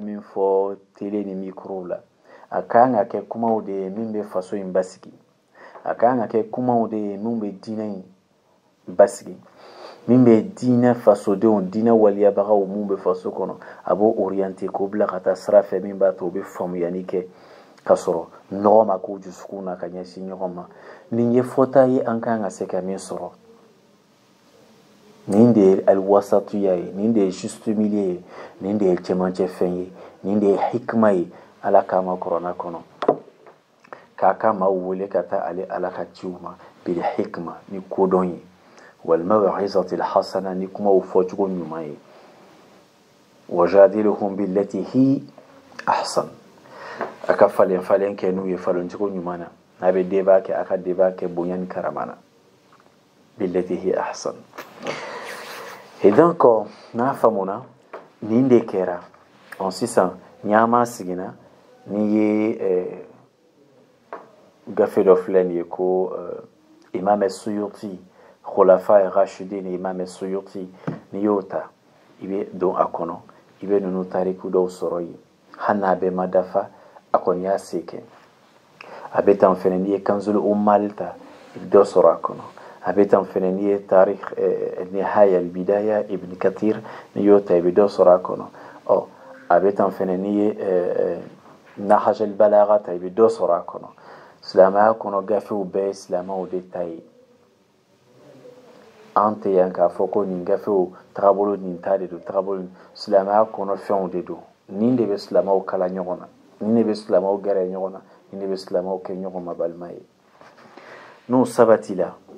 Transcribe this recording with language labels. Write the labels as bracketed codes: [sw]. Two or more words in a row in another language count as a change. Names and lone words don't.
[bm] min fɔ tele ni mikorow la a kan ka kɛ kumaw de ye min bɛ faso in basigi a kan ka kɛ kumaw de ye min bɛ diinɛ in basigi min bɛ diinɛ fasodenw diinɛ waliyabagaw mun bɛ faso kɔnɔ a b'o orienté k'o bila ka taa sira fɛ min b'a to u bɛ faamuyali kɛ ka sɔrɔ nɔgɔ ma k'u dusukun na ka ɲɛsin ɲɔgɔn ma nin ye fɔta ye an kan ka se ka min sɔrɔ nin de ye alwasatuya ye nin de ye [fr] juste milieu [bm] ye nin de ye cɛmancɛ fɛn ye nin de ye hikima ye ala kama kɔrɔna kɔnɔ k'a ka maaw wele ka taa ale ala ka ciw ma [ar] بالحكمة [bm] ni kodɔn ye [ar] والموعظة الحسنة [bm] ni kumaw fɔcogo ɲuman ye [ar] وجادلهم بالتي هي أحسن [bm] a ka falen falen kɛ n'u ye falencogo ɲuman na n'a bɛ débat kɛ a ka débat kɛ bonya ni karama na [ar] بالتي هي أحسن [fr] et donc [bm] n'a faamuna nin de kɛra sisan ɲaama sigina n'i ye gafe dɔ filɛ nin ye ko imam suyuti khulafa rashidin imam suyuti n'i y'o ta i bɛ don a kɔnɔ i bɛ ninnu tariku dɔw sɔrɔ yen hali n'a bɛɛ ma dafa a kɔni y'a se kɛ a bɛ tan fɛnɛ n'i ye kanzul ummal ta i bɛ dɔ sɔrɔ a kɔnɔ a bɛ tan fɛnɛ n'i ye tarikh nihaya al-bidaya ibn kathir n'i y'o ta i bɛ dɔ sɔrɔ a kɔnɔ a bɛ tan fɛnɛ n'i ye nahaj al-balagha ta i bɛ dɔ sɔrɔ a kɔnɔ silamɛya kɔnɔ gafew bɛɛ ye silamɛw de ta ye an tɛ yan k'a fɔ ko nin gafew tagabolo nin ta de don tagabolo silamɛya kɔnɔ fɛnw de don nin de bɛ silamɛw kala ɲɔgɔn na nin de bɛ silamɛw gɛrɛ ɲɔgɔn na nin de bɛ silamɛw kɛ ɲɔgɔn ma balima ye n'o sabatila